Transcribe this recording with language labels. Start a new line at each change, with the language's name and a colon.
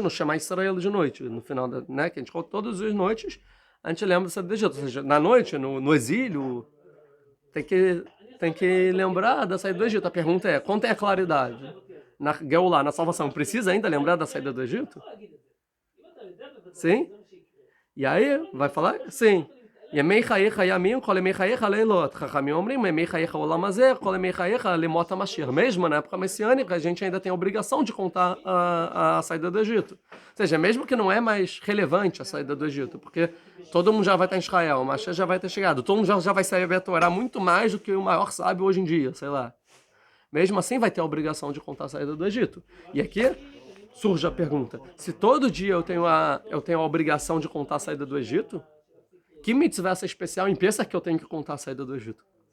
Portuguese: No Shema Israel de noite, no final, né, que a gente conta todas as noites, a gente lembra da saída do Egito, ou seja, na noite, no exílio, tem que lembrar da saída do Egito. A pergunta é, quanto é a claridade? Na Geulah, na salvação, precisa ainda lembrar da saída do Egito? Sim? E aí, vai falar? Sim.
Hebrew: ימי חייך ימים, כל ימי חייך לילות. חכמים אומרים, ימי חייך העולם הזה, כל ימי חייך למות המשיח.
Portuguese: Mesmo na época messiânica, a gente ainda tem a obrigação de contar a saída do Egito. Ou seja, mesmo que não é mais relevante a saída do Egito, porque todo mundo já vai estar em Israel, o Mashiach já vai ter chegado, todo mundo já vai saber a Torá muito mais do que o maior sábio hoje em dia, sei lá. Mesmo assim, vai ter a obrigação de contar a saída do Egito. E aqui surge a pergunta, se todo dia eu tenho a obrigação de contar a saída do Egito, que mitzvah essa especial em Pesach que eu tenho que contar a saída do Egito?